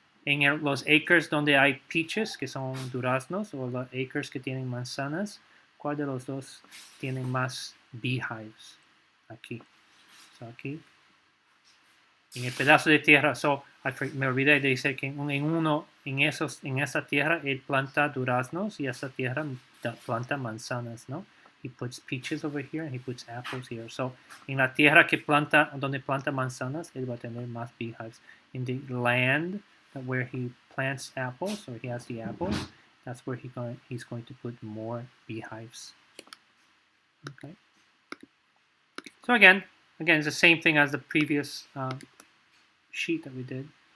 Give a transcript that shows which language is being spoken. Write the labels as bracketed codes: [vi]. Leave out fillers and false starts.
[es] En los acres donde hay peaches, que son duraznos, o los acres que tienen manzanas, ¿cuál de los dos tienen más beehives? Aquí. So aquí. En el pedazo de tierra, me olvidé de decir que en esa tierra él planta duraznos y esa tierra planta manzanas, ¿no? [en] He puts peaches over here and he puts apples here. [es] So en la tierra donde planta manzanas, él va a tener más beehives. [en] In the land where he plants apples, or he has the apples, that's where he's going to put more beehives. Okay. So again, it's the same thing as the previous sheet that we did.